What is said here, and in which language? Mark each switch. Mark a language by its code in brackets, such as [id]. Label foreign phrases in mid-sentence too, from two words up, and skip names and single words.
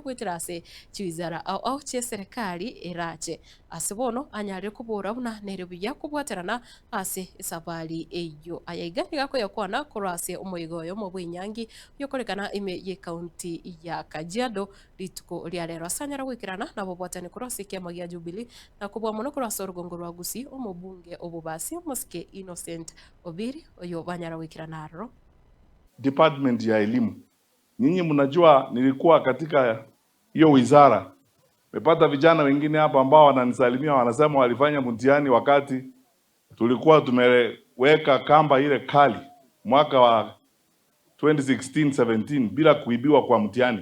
[guz] bwetera ase chiwizara au chia serikali erache ase bono anyarire kubura buna nere buya kubwaterana ase esabari eyo ayaiga igakoyakwana korase omoigoyo mu bwinyangi yokorekana ime ye county ya Kajiado rituko ria rero asanyara gwikirana nabo bwatani korase kiama gia Jubilee na kubwa muno korase orugongo rwa Gusii omobunge obubasi Musike Innocent Obiri oyo banyara gwikirana aro [sw] Department ya elimu. Nyinyi mnajua nilikuwa katika hiyo wizara. Mepata vijana wengine hapa ambao wananisalimia wanasema walifanya mtihani wakati tulikuwa tumeweka kamba ile kali mwaka wa 2016-17 bila kuibiwa kwa mtihani.